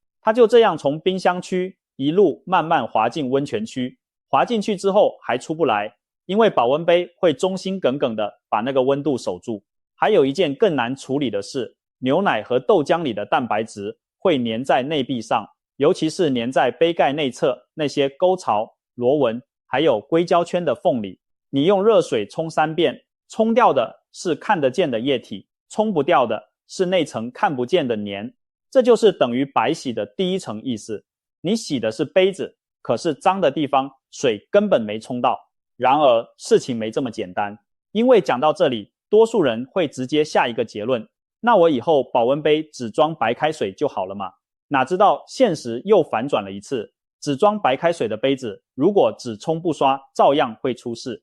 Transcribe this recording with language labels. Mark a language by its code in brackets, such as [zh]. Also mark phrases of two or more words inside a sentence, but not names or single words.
[zh] 它就這樣從冰箱區一路慢慢滑進溫泉區，滑進去之後還出不來，因為保溫杯會忠心耿耿的把那個溫度守住。還有一件更難處理的是，牛奶和豆漿裡的蛋白質會粘在內壁上，尤其是粘在杯蓋內側那些溝槽、螺紋還有硅膠圈的縫裡。你用熱水沖3遍，沖掉的是看得見的液體，沖不掉的是那層看不見的粘。這就是等於白洗的第一層意思。你洗的是杯子，可是髒的地方水根本沒沖到。然而事情沒這麼簡單，因為講到這裡，多數人會直接下一個結論，那我以後保溫杯只裝白開水就好了嘛？哪知道現實又反轉了一次，只裝白開水的杯子，如果只沖不刷，照樣會出事。